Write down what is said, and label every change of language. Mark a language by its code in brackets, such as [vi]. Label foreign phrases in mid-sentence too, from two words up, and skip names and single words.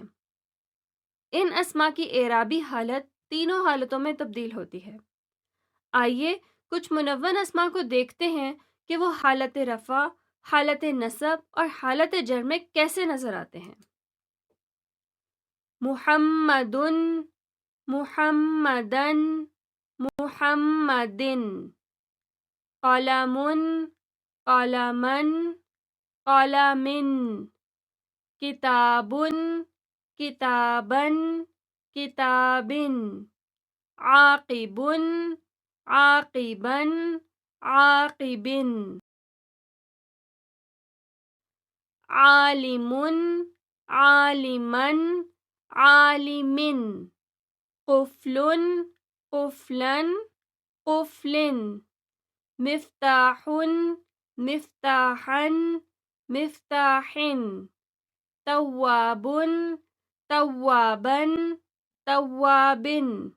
[ur] ان اسما کی اعرابی حالت تینوں حالتوں میں تبدیل ہوتی ہے۔ آئیے کچھ منون اسما کو دیکھتے ہیں کہ وہ حالت رفع، حالت نصب اور حالت جر میں کیسے نظر آتے ہیں۔ [ar] محمد، محمدن، محمدن۔ قلم، قلمن، قلمن۔ کتاب، کتابن، کتابن۔ عاقب، عاقبن، عاقبن۔ عالم، عالمن، عالمن۔ قفل، قفلن، قفلن۔ مفتاح، مفتاحن، مفتاحن۔ تواب، توابن، توابن۔